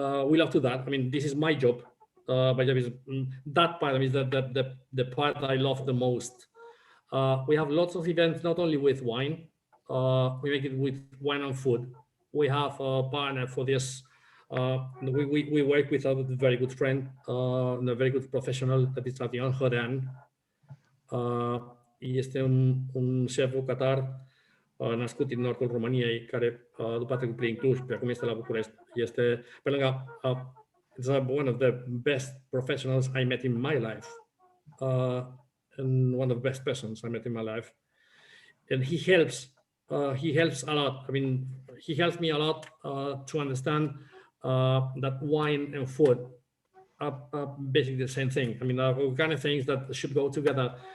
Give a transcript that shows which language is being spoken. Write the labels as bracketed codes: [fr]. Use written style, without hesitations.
[en] We love to that. I mean, this is my job. My job is that part. I mean, the part I love the most. We have lots of events, not only with wine. We make it with wine and food. We have a partner for this. We work with a very good friend, a very good professional, that is Adrian Horan. [ro] Este un șef bucătar născut din nordul României, care după a trecut prin Cluj, pe acum este la București. Este pe lângă, [en] it's one of the best professionals I met in my life, and one of the best persons I met in my life. And he helps a lot. I mean, he helps me a lot to understand that wine and food are basically the same thing. I mean, kind of things that should go together.